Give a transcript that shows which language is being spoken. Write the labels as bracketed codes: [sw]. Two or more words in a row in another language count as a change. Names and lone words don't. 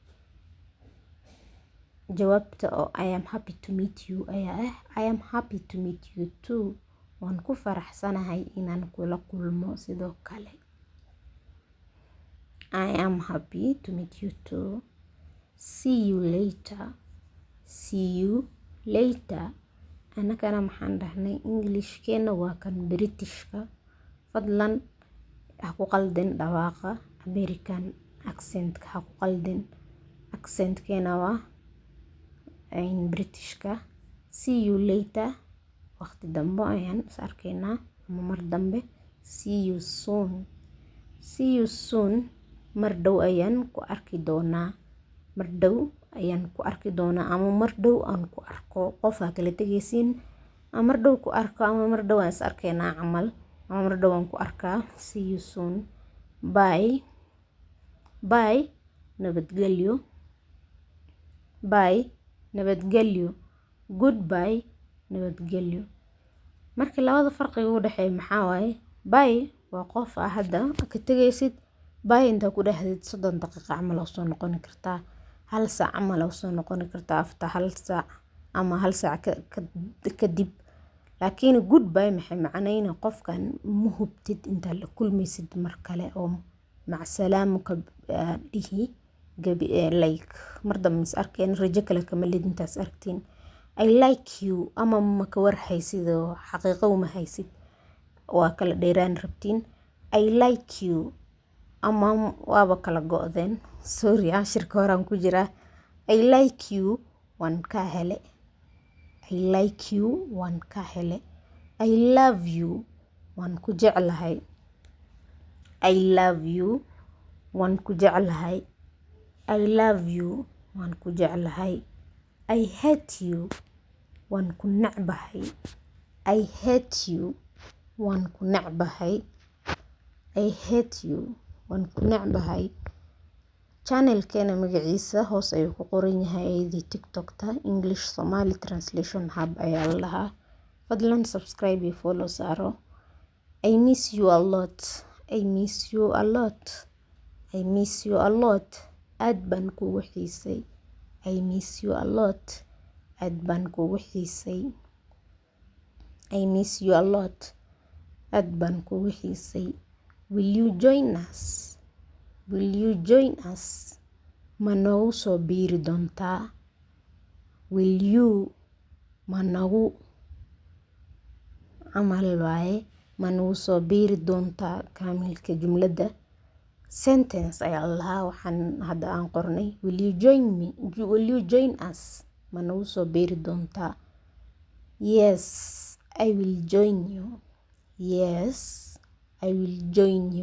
[so] Jawaabta oo [en] I am happy to meet you [so] ayaa [en] I am happy to meet you too. [so] Waan ku faraxsanahay inaan kula kulmo sidoo kale. [en] I am happy to meet you too. See you later. See you later. [so] Anakana maxaan dhahnay Englishkeena waa kan Britishka. Fadlan ha ku qaldin dhawaaqa American accentka ha ku qaldin. Accentkeena waa Britishka. [en] See you later. [so] Waqti dambe ayaan is arkaynaa ama mar dambe. [en] See you soon. See you soon. [so] Mar dhow ayaan ku arki doonaa. Mar dhow ayaan ku arki doonaa ama mar dhow aan ku arko. Qof ha kala tegaysiin ama mar dhow ku arko ama mar dhow aan is arkaynaa camal ama mar dhow aan ku arkaa. [en] See you soon. Bye. Bye. [so] Nabadgelyo. Bye. nabadgelyo. Goodbye, nabadgelyo. markii labada farqiga u dhaxeeyo maxaa waaye bye waa qof hadda ka tagaysid bye inta ku dhahdid 30 daqiiqo camal oo soo noqon kartaa hal saac camal oo soo noqon kartaa after hal saac ama hal saac kadib laakiin goodbye maxay macnaheeyaa qofkan ma hubtid inta la kulmaysid mar kale oo [ar] مع السلامة [so] ka dhihi gabi like mar dambe is arkeen rajo kale kama lid intaas aragtiin [en] I like you [so] ama ma ka war haysid oo xaqiiqo uma haysid waa kala dheeraan rabtiin [en] I like you [so] ama waaba kala go'deen sorry shirka horaan ku jira [en] I like you [so] waan ka hele [en] I like you [so] waan ka hele [en] I love you [so] waan ku jeclahay [en] I love you [so] waan ku jeclahay [en] I love you [so] waan ku jeclahay [en] I hate you [so] waan ku nacbahay [en] I hate you [so] waan ku nacbahay [en] I hate you [so] waan ku nacbahay channelkeena magaciisa hoos ayuu ku qoran yahay ayadii TikTok-ta English Somali Translation Hub ayaa la dhahaa fadlan subscribe iyo follow saaro I [en] miss you a lot I miss you a lot I miss you a lot [so] aad baan kugu xiisay [en] I miss you a lot [so] aad baan kugu xiisay [en] I miss you a lot aad baan kugu xiisay will you join us will you join us [so] ma nagu soo biiri doontaa [en] will you [so] ma nagu camal waaye ma nagu soo biiri doontaa kaamilka jumladda sentence ayaa lahaa waxaan hadda aan qornay [en] will you join me will you join us [so] ma nagu soo biiri doontaa [en] yes I will join you [so] yes I will join you